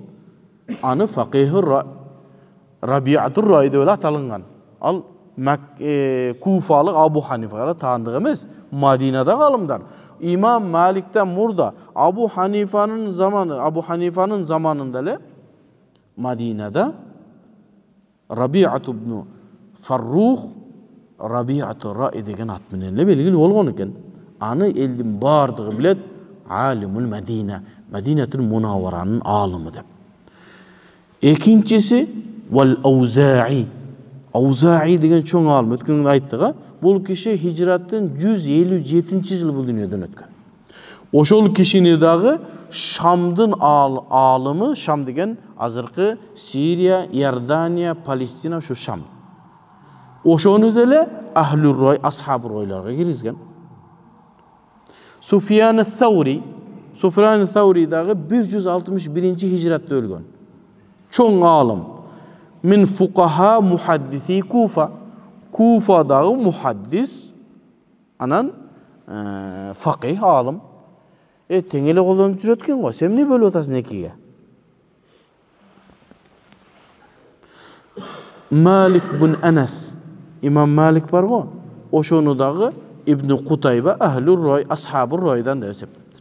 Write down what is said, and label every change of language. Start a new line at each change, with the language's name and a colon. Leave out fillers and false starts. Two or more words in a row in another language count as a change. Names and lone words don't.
Kyrgyz: Аны факih Раби'ат Роy деп аталынган. Ал Куфалык Абу Ханифага таандык эмес, Мадинадагы алымдар. Имам Маликтен мурда Абу Ханифанын заманында эле Мадинада Раби'ат ибн Фаррух Раби'ат Роy деген ат менен эле белгилүү болгон экен. Аны элдин бардыгы билет,
Arabic: عالم المدينة,
Kyrgyz: Мадинатул Мунавваранын алымы деп. Экинчиси вал Аузаи. Аузаи деген чоң алым, өткөндө айттык. Бул киши хижраттын 157-жылы бул дүйнөдөн өткөн. Ошол кишини дагы Шамдын алымы, Шам деген азыркы Сирия, Иордания, Палестина, ошо Шам. Ошону деле
Arabic: أهل الرأي,
Kyrgyz: Ashab-ы Roy'larga киргизген. Суфиян Саури дагы 161-хижратта өлгөн. Чоң алым.
Arabic: من فقهاء محدثي الكوفة.
Kyrgyz: Kufadагы muhaddis, анан факih алым. Тең эле колдонуп жүрөт экен го. Сен эмне бөлүп атасың экиге? Малик бин Анас. Имам Малик бар го. Ошону дагы Ибн Кутайба
Arabic: أهل الرأي,
Kyrgyz: Ashab-ы Roy'дан да эсептептир.